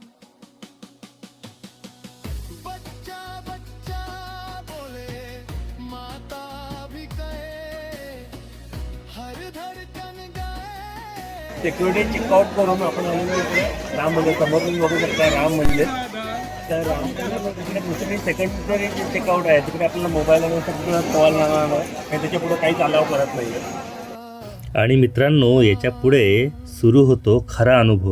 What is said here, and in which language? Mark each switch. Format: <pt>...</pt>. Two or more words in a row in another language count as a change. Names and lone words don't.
<hi>बच्चा बच्चा बोले, माता भी कहे, हर धड़कन गाए.</hi> <mr>सिक्युरिटी चेकआउट करून आपण आलेलो इथे राम मंदिर समोर तुम्ही बघू शकता. राम मंदिर, तर राम मंदिर तिकडे दुसरी सेकंडरी चेकआउट आहे. तिकडे आपल्याला मोबाईल आणि सगळं कॉल लागणार आणि त्याच्या पुढे काहीच अलाव करत नाही. आणि मित्रांनो, याच्या पुढे सुरू होतो खरा अनुभव.</mr>